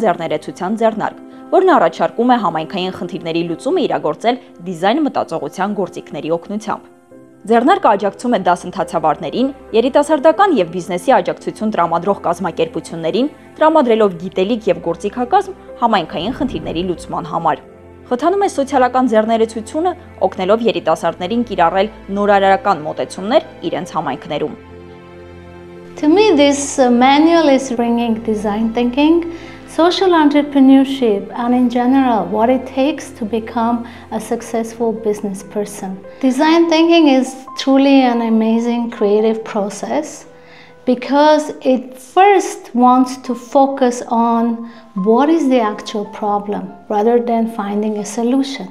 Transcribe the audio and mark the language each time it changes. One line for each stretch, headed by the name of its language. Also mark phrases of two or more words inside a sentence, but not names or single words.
Armenian: ձեռներեցության ձեռնարկ, որն առաջարկում է համայնքային խնդիրների լուծումը իրագործել դիզայն մտածողության գործիքների օգնությամբ։ Ձեռնարկը աջակցում է դասընթացավարներին, երիտասարդական եւ բիզնեսի աջակցություն տրամադրող կազմակերպություններին, տրամադրելով գիտելիք եւ գործիքակազմ համայնքային խնդիրների լուծման համար։ Խթանում է սոցիալական ձեռներեցությունը, օգնելով երիտասարդներին կիրառել նորարարական մոտեցումներ իրենց համայնքներում։
English: To me, this manual is bringing design thinking, social entrepreneurship, and in general, what it takes to become a successful business person. Design thinking is truly an amazing creative process because it first wants to focus on what is the actual problem rather than finding a solution.